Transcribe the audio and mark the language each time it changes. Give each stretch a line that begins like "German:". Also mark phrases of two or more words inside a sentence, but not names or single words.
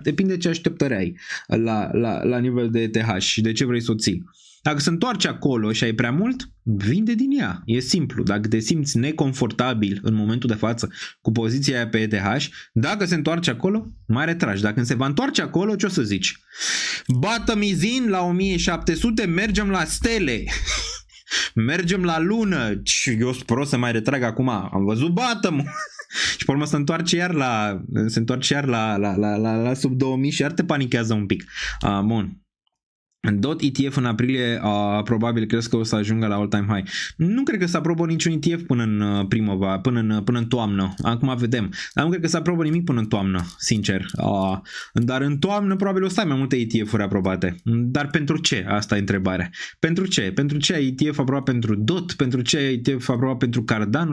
Romanian: Depinde ce așteptări ai la nivel de ETH și de ce vrei să o ții. Dacă se întoarce acolo și ai prea mult, vinde din ea. E simplu. Dacă te simți neconfortabil în momentul de față cu poziția aia pe ETH, dacă se întoarce acolo, mai retragi. Dacă se va întoarce acolo, ce o să zici?
English: Bottom is in
Romanian: la 1700, mergem la stele. Mergem la lună. Eu spero să mai retrag acum. Am văzut bottom. Și pe urmă se întoarce iar la sub 2000 și iar te panichează un pic. Bun. DOT ETF în aprilie probabil crezi că o să ajungă la
English: all-time high.
Romanian: Nu cred că se aprobă niciun ETF până în primăvară, până în toamnă. Acum vedem. Dar nu cred că se aprobă nimic până în toamnă, sincer. Dar în toamnă probabil o să ai mai multe ETF-uri aprobate. Dar pentru ce? Asta e întrebarea. Pentru ce? Pentru ce ai ETF aprobat pentru DOT? Pentru ce ai ETF aprobat pentru Cardano?